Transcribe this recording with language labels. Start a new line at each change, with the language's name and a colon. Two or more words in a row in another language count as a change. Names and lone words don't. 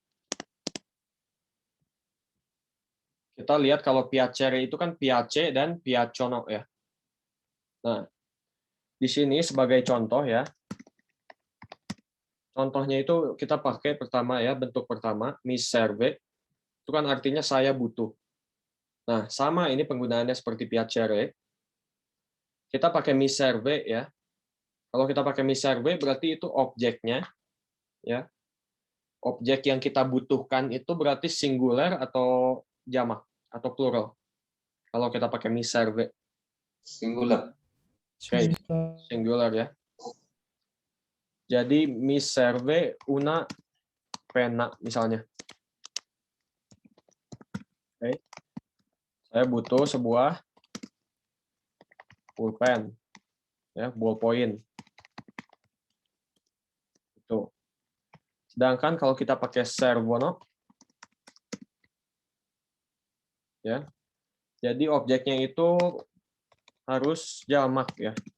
Indonesian: Kita lihat kalau piacere itu kan piace dan piacciono ya. Nah, di sini sebagai contoh ya. Contohnya itu kita pakai pertama ya, bentuk pertama,
Italian: mi serve.
Indonesian: Itu kan artinya saya butuh. Nah, sama ini penggunaannya seperti piacere. Kita pakai
Italian: mi serve
Indonesian: ya. Kalau kita pakai
Italian: mi serve
Indonesian: berarti itu objeknya ya. Objek yang kita butuhkan itu berarti singular atau jamak atau plural. Kalau kita pakai
Italian: mi serve.
Indonesian: Singular. Oke, singular ya. Jadi
Italian: mi serve una penna
Indonesian: misalnya. Oke. Saya butuh sebuah pulpen, ya, ballpoint. Itu. Sedangkan kalau kita pakai servono, ya, jadi objeknya itu harus jamak ya.